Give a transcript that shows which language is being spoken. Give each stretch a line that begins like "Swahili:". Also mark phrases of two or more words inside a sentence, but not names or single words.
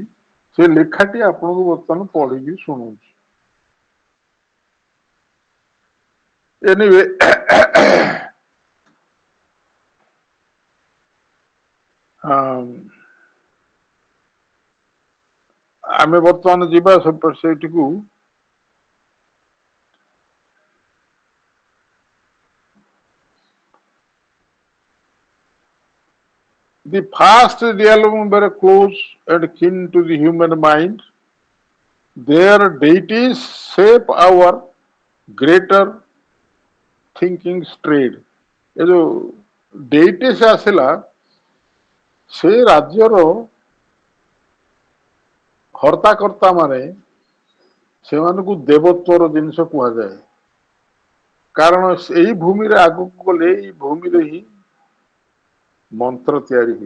Odia: ସେ ଲେଖାଟି ଆପଣଙ୍କୁ ବର୍ତ୍ତମାନ ପଢିକି ଶୁଣଉଛି। ଏନିୱେ ଆମେ ବର୍ତ୍ତମାନ ଯିବା ସେଇଠିକୁ।
English: The first realm were close and kin to the human mind. Their deities shape our greater thinking strayed.
Odia: ଏ ଯୋଉ ଡେଇଟିସ୍ ଆସିଲା, ସେ ରାଜ୍ୟର ହର୍ତ୍ତାକର୍ତ୍ତା ମାନେ, ସେମାନଙ୍କୁ ଦେବତ୍ୱର ଜିନିଷ କୁହାଯାଏ। କାରଣ ଏଇ ଭୂମିରେ ଆଗକୁ ଗଲେ, ଏଇ ଭୂମିରେ ହିଁ ମନ୍ତ୍ର ତିଆରି ହୁଏ।